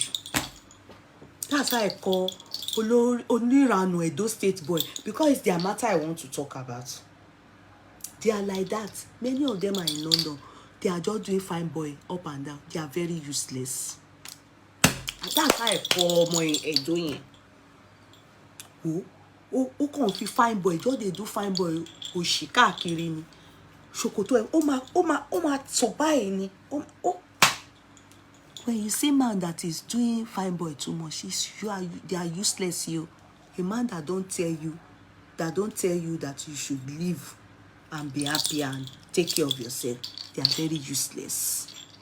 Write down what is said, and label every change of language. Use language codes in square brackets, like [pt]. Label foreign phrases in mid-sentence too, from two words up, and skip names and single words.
[en] That's how I call onírànù Edo State boy, because it's their matter I want to talk about. They are like that. Many of them are in London. They are just doing fine boy up and down. They are very useless. And that's how I call my Edo yẹn. Who [yo] kàn fi [en] fine boy, just they do fine boy [yo] òṣì káàkiri ni. Ṣòkòtò ẹ̀ ó máa tọ̀ báyìí ni. [en] When you see man that is doing fine boy too much, they are useless. A man that don't tell you that you should live and be happy and take care of yourself, they are very useless.